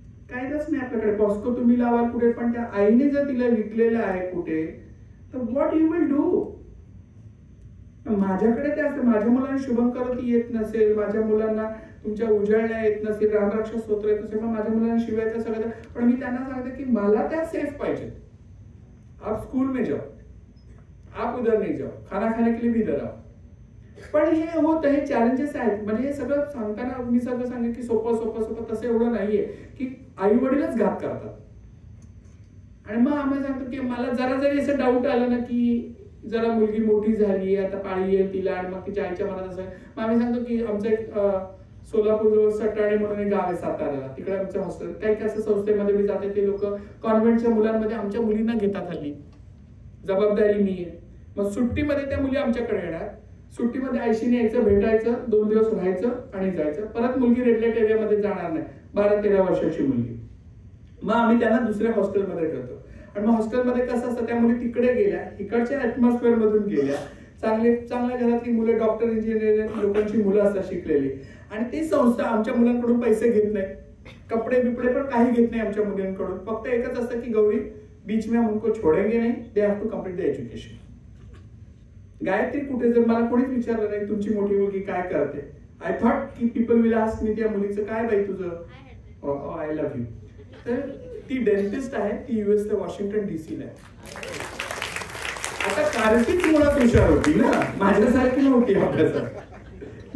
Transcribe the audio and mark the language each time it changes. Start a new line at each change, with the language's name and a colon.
Marathi: काहीच नाही आपल्याकडे, पॉस्को तुम्ही लावाल कुठे, पण त्या आईने जर तिला विकलेलं आहे कुठे, तर
English: What you will do.
Marathi: माझ्याकडे ते असतं, माझ्या मुलांना शुभंकरोती येत नसेल, माझ्या मुलांना तुमच्या उजळण्या येत नसेल, रामरक्षा स्तोत्र येत नसेल, पण माझ्या मुलांना शिवायचं सगळं, पण मी त्यांना सांगते की मला त्या सेफ पाहिजे.
Hindi: आप स्कूल में जाओ, आप उधर नहीं जाओ, खाना खाने के लिए भी इधर आओ.
Marathi: पण हे होत हे चॅलेंजेस आहेत. म्हणजे हे सगळं सांगताना मी सगळं सांगेन की सोपं सोपं सोपं तसं एवढं नाहीये की आई वडीलच घात करतात. आणि मग आम्ही सांगतो की मला जरा जरी असं डाऊट आलं ना की जरा मुलगी मोठी झाली, आता पाळी येईल तिला, आणि मग तिच्या आईच्या मनात असं, मग आम्ही सांगतो की आमचं एक सोलापूर जवळ सटाणे म्हणून एक गाव आहे साताऱ्याला, तिकडे आमचं हॉस्टेल, काही काही असं संस्थेमध्ये मी जाते, ते लोक कॉन्व्हेंटच्या मुलांमध्ये आमच्या मुलींना घेतात हल्ली, जबाबदारी मी आहे. मग सुट्टीमध्ये त्या मुली आमच्याकडे येणार, सुट्टीमध्ये आईशीने यायचं, भेटायचं, 2 दिवस राहायचं आणि जायचं. परत मुलगी रेड लाईट एरियामध्ये जाणार नाही, 12-13 वर्षाची मुलगी. मग आम्ही त्यांना दुसऱ्या हॉस्टेलमध्ये ठेवतो. आणि मग हॉस्टेलमध्ये कसं असतं, त्या मुली तिकडे गेल्या, इकडच्या ऍटमॉस्फिअर मधून गेल्या, चांगल्या घरातली मुलं, डॉक्टर इंजिनियर लोकांची मुलं असतात शिकलेली, आणि ती संस्था आमच्या मुलांकडून पैसे घेत नाही, कपडे बिपडे पण काही घेत नाही आमच्या मुलांकडून. फक्त एकच असतं की
Hindi: गौरी बीच में हम उनको छोड़ेंगे नहीं,
English: They have to complete the education.
Marathi: Gayatri कुठे, जर मला कोणीच विचारलं नाही तुमची मोठी मुलगी काय करते,
English: I thought
Marathi: की
English: people will ask me
Marathi: त्या मुलीचं काय बाई तुझं,
English: I love you.
Marathi: तर ती डेंटिस्ट आहे, ती US वॉशिंग्टन DC ला आहे. आता कार्तीच मुळात हुशार होती ना, माझ्यासारखी नव्हती अभ्यासात.